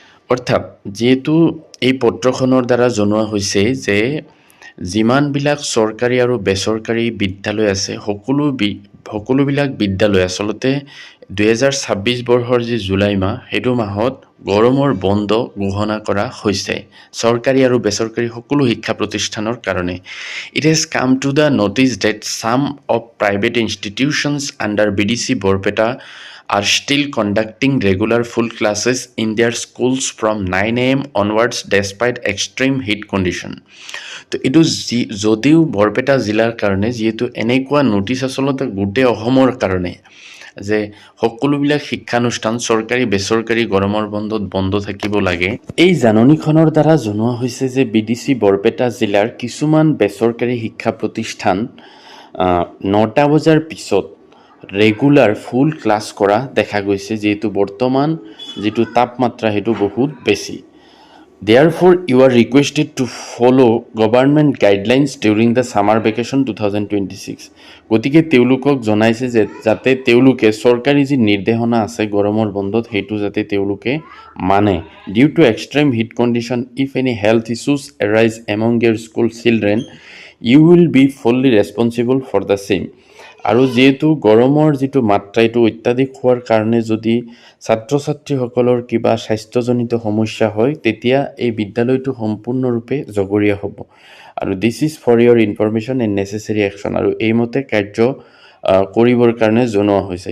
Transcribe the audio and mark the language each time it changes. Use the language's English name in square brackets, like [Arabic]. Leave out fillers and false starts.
[Assamese] অৰ্থাৎ যিহেতু এই পত্ৰখনৰ দ্বাৰা জনোৱা হৈছে যে যিমানবিলাক চৰকাৰী আৰু বেচৰকাৰী বিদ্যালয় আছে সকলোবিলাক বিদ্যালয় আচলতে 2026 বৰ্ষৰ যি জুলাই মাহ সেইটো মাহত গৰমৰ বন্ধ ঘোষণা কৰা হৈছে চৰকাৰী আৰু বেচৰকাৰী সকলো শিক্ষা প্ৰতিষ্ঠানৰ কাৰণে। [English] It has come to the notice that some of private institutions under BDC Borpeta are still conducting regular full classes in their schools from 9 AM onwards despite extreme heat condition. [Assamese] তো এইটো যদিও বৰপেটা জিলাৰ কাৰণে যিহেতু এনেকুৱা নটিচ আচলতে গোটেই অসমৰ কাৰণে যে সকলোবিলাক শিক্ষানুষ্ঠান চৰকাৰী বেচৰকাৰী গৰমৰ বন্ধত বন্ধ থাকিব লাগে। এই জাননীখনৰ দ্বাৰা জনোৱা হৈছে যে BDC বৰপেটা জিলাৰ কিছুমান বেচৰকাৰী শিক্ষা প্ৰতিষ্ঠান 9টা বজাৰ পিছত ৰেগুলাৰ ফুল ক্লাছ কৰা দেখা গৈছে, যিহেতু বৰ্তমান যিটো তাপমাত্ৰা সেইটো বহুত বেছি। [English] Therefore, you are requested to follow government guidelines during the summer vacation 2026. [Assamese] গতিকে তেওঁলোকক জনাইছে যে যাতে তেওঁলোকে চৰকাৰী যি নিৰ্দেশনা আছে গৰমৰ বন্ধত সেইটো যাতে তেওঁলোকে মানে। [English] Due to extreme heat condition, if any health issues arise among your school children, you will be fully responsible for the same. [Assamese] আৰু যেহেতু গৰমৰ যিটো মাত্ৰা এইটো অত্যাধিক হোৱাৰ কাৰণে যদি ছাত্ৰ ছাত্ৰীসকলৰ কিবা স্বাস্থ্যজনিত সমস্যা হয় তেতিয়া এই বিদ্যালয়টো সম্পূৰ্ণৰূপে জগৰীয়া হ'ব। আৰু [English] this is for your information and necessary action, [Assamese] আৰু এইমতে কাৰ্য কৰিবৰ কাৰণে জনোৱা হৈছে।